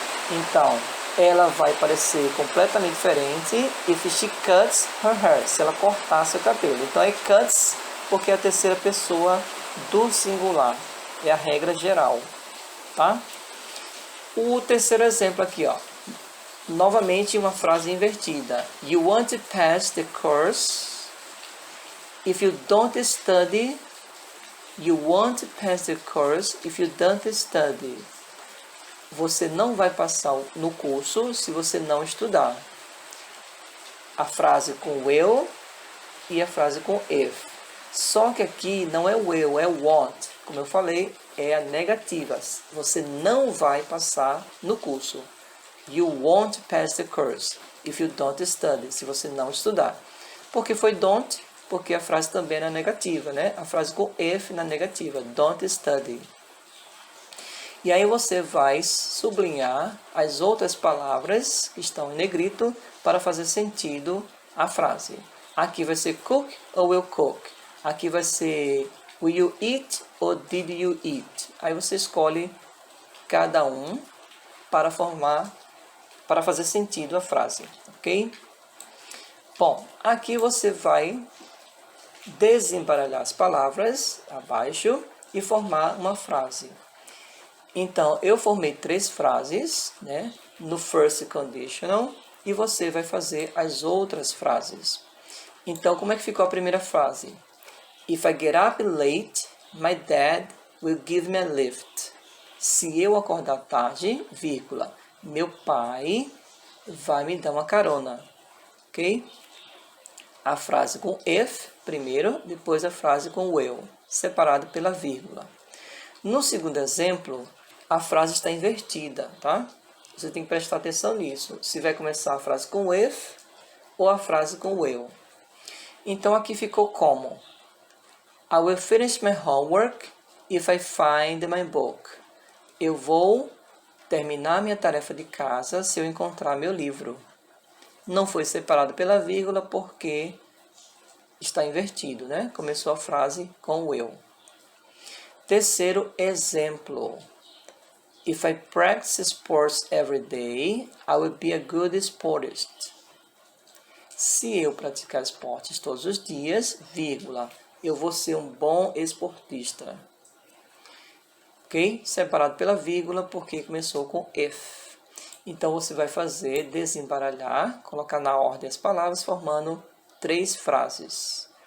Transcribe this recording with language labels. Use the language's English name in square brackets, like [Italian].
[Portuguese] Então, ela vai parecer completamente diferente [English] if she cuts her hair, [Portuguese] se ela cortar seu cabelo. Então é cuts porque é a terceira pessoa do singular. É a regra geral, tá? O terceiro exemplo aqui, ó. Novamente uma frase invertida. [English] You want to pass the course. If you don't study, you want to pass the course if you don't study. [Portuguese] Você não vai passar no curso se você não estudar. A frase com will e a frase com if. Só que aqui não é will, é want. Como eu falei, é a negativa. Você não vai passar no curso. [English] You won't pass the course if you don't study. [Portuguese] Se você não estudar. Por que foi don't? Porque a frase também é na negativa, né? A frase com if na negativa. [English] Don't study. [Portuguese] E aí você vai sublinhar as outras palavras que estão em negrito para fazer sentido a frase. Aqui vai ser cook ou will cook. Aqui vai ser [English] will you eat ou did you eat? [Portuguese] Aí você escolhe cada um para fazer sentido a frase, ok? Bom, aqui você vai desembaralhar as palavras abaixo e formar uma frase. Então, eu formei 3 frases, né, no first conditional, e você vai fazer as outras frases. Então, como é que ficou a primeira frase? [English] If I get up late, my dad will give me a lift. [Portuguese] Se eu acordar tarde, vírgula, meu pai vai me dar uma carona, ok? A frase com if primeiro, depois a frase com will, separado pela vírgula. No segundo exemplo, a frase está invertida, tá? Você tem que prestar atenção nisso. Se vai começar a frase com if ou a frase com will. Então aqui ficou como? [English] I will finish my homework if I find my book. [Portuguese] Eu vou terminar minha tarefa de casa se eu encontrar meu livro. Não foi separado pela vírgula porque está invertido, né? Começou a frase com will. Terceiro exemplo. [English] If I practice sports every day, I will be a good sportist. [Portuguese] Se eu praticar esportes todos os dias, vírgula, eu vou ser um bom esportista. Ok? Separado pela vírgula porque começou com if. Então você vai fazer desembaralhar, colocar na ordem as palavras, formando 3 frases.